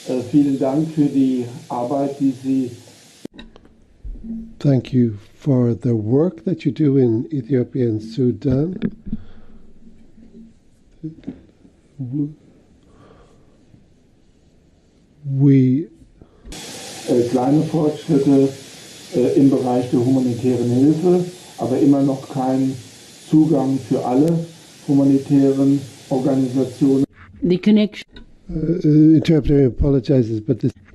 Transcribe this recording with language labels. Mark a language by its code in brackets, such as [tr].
[de] Vielen Dank für die Arbeit, die Sie. [en] Thank you for the work that you do in Ethiopia and Sudan. [de] Kleine Fortschritte im Bereich der humanitären Hilfe, aber immer noch kein Zugang für alle humanitären Organisationen. [en] The connection. Interpreter apologizes, but this.